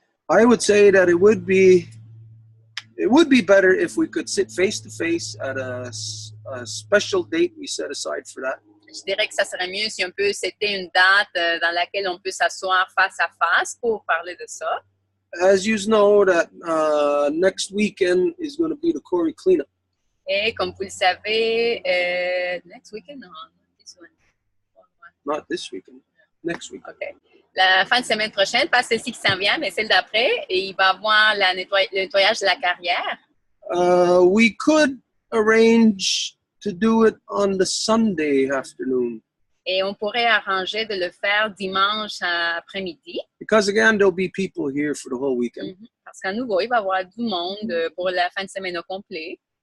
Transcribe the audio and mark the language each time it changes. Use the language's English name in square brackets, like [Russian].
[English] I would say that it would be better if we could sit face to face at a special date we set aside for that. [French] Je dirais que ça serait mieux si on peut setter une date dans laquelle on peut s'asseoir face à face pour parler de ça. [English] As you know, that next weekend is going to be the Corey cleanup. [French] Et comme vous le savez, [English] next weekend, no, this one. Not this weekend, next weekend. Okay. [French] La fin de semaine prochaine, pas celle-ci qui s'en vient, mais celle d'après, et il va avoir le nettoyage de la carrière. [English] We could arrange to do it on the Sunday afternoon. [French] Et on pourrait arranger de le faire dimanche après-midi. [English] Because again, there'll be people here for the whole weekend. [French] Parce qu'à nouveau, il va y avoir du monde pour la fin de semaine au complet.